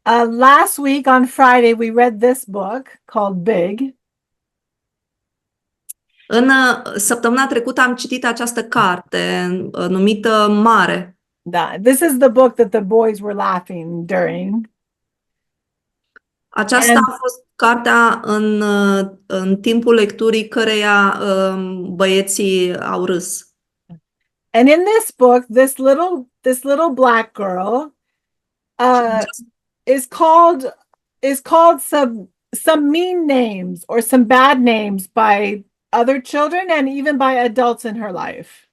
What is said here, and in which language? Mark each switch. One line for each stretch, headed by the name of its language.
English: Last week on Friday, we read this book called Big.
Romanian: În săptămâna trecută am citit această carte numită Mare. Da,
English: this is the book that the boys were laughing during.
Romanian: Aceasta a fost cartea în timpul lecturii căreia băieții au râs.
English: And in this book, this little black girl is called some mean names or some bad names by other children and even by adults in her life.